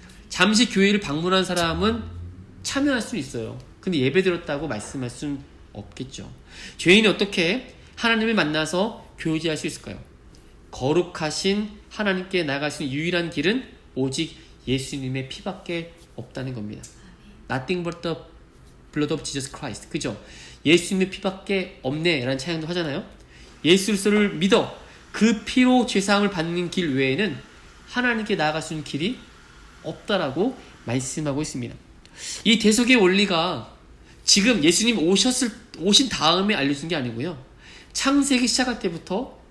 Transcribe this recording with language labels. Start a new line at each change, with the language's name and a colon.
Korean: 잠시 교회를 방문한 사람은 참여할 수 있어요. 근데 예배 드렸다고 말씀할 수는 없겠죠. 죄인이 어떻게 하나님을 만나서 교제할 수 있을까요? 거룩하신 하나님께 나아갈 수 있는 유일한 길은 오직 예수님의 피밖에 없다는 겁니다.
English: Nothing but the blood of Jesus Christ.
Korean: 그죠? 예수님의 피밖에 없네 라는 찬양도 하잖아요. 예수 그리스도를 믿어 그 피로 죄사함을 받는 길 외에는 하나님께 나아갈 수 있는 길이 없다라고 말씀하고 있습니다. 이 대속의 원리가 지금 예수님 오신 다음에 알려진 게 아니고요. 창세기 시작할 때부터